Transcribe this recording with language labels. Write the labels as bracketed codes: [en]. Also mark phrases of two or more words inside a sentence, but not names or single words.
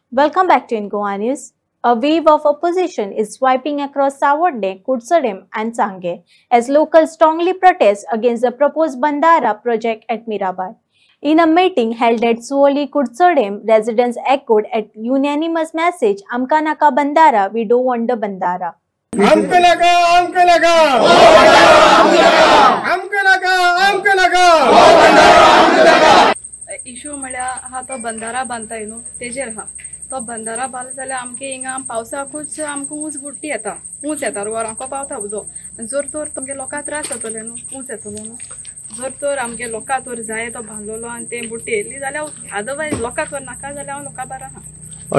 [en] Welcome back to Ingoa News. A wave of opposition is swiping across Sawadne, Kudsadem and Sange as locals strongly protest against the proposed Bandara project at Mirabad. In a meeting held at Suoli Kudsadem, residents echoed a unanimous message, [kok] आमकां नाका बंधारा, [en] we don't want the Bandara. [kok] आमकां नाका, आमकां नाका, आमकां नाका, आमकां नाका. इशू म्हळ्यार हा तो बंधारा बांधताय न्हू तेजेर हा तो बंधारा बांदलो जाल्यार आमगे हिंगा पावसाकूच आमकां उंच बुट्टी येता उंच येता वरांको पावता उजो जर तर तुमगे लोकांक त्रास जातले न्हू उंच येतलो न्हू जर तर आमगे लोकांक तर जाय तो बांदलेलो आनी ते बुट्टी येयली जाल्यार अदरवायज लोकांक तर नाका जाल्यार हांव लोकां बारा ना